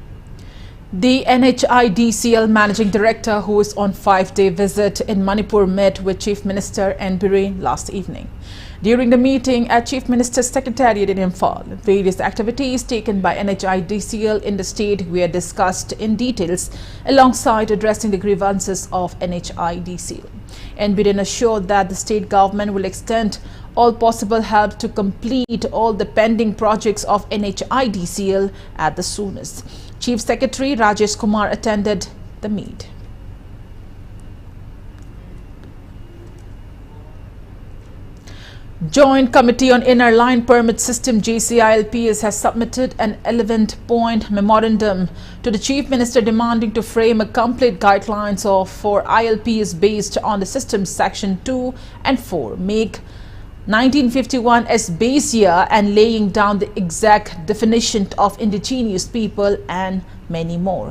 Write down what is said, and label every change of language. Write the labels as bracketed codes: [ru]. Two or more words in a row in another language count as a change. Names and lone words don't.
[en] The NHIDCL Managing Director, who is on 5-day visit in Manipur, met with Chief Minister N. Biren last evening. During the meeting at Chief Minister's Secretariat in Imphal, various activities taken by NHIDCL in the state were discussed in details alongside addressing the grievances of NHIDCL. N. Biren assured that the state government will extend all possible help to complete all the pending projects of NHIDCL at the soonest. Chief Secretary Rajesh Kumar attended the meet. Joint Committee on Inner Line Permit System JCILPS has submitted an 11-point memorandum to the Chief Minister demanding to frame a complete guidelines for ILPS based on the system's Section 2 and 4, make 1951 as base year and laying down the exact definition of indigenous people and many more.